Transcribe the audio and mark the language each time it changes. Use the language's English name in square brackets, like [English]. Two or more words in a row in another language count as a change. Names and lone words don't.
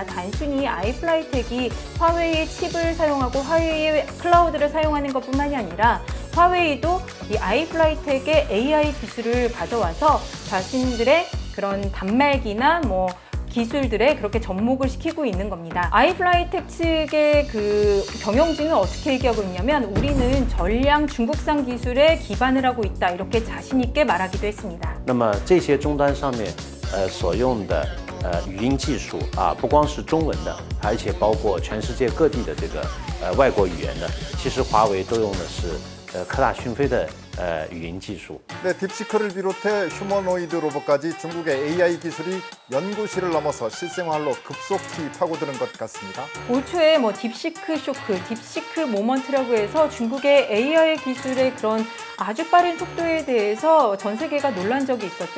[Korean] 단순히 아이플라이텍이 화웨이의 칩을 사용하고 화웨이의 클라우드를 사용하는 것뿐만이 아니라 화웨이도 이 아이플라이텍의 AI 기술을 가져와서 자신들의 그런 단말기나 기술들에 그렇게 접목을 시키고 있는 겁니다. 아이플라이텍 측의 그 경영진은 어떻게 얘기하고 있냐면 우리는 전량 중국산 기술에 기반을 하고 있다 이렇게 자신 있게 말하기도 했습니다. [Chinese] 那么这些终端上面所用的语音技术不光是中文的，而且包括全世界各地的这个外国语言的，其实华为都用的是科大讯飞的语音技术。 [Korean] 네, 딥시크를 비롯해 휴머노이드 로봇까지 중국의 AI 기술이 연구실을 넘어서 실생활로 급속히 파고드는 것 같습니다. 올 초에 딥시크 쇼크, 딥시크 모먼트라고 해서 중국의 AI 기술의 그런 아주 빠른 속도에 대해서 전 세계가 놀란 적이 있었죠.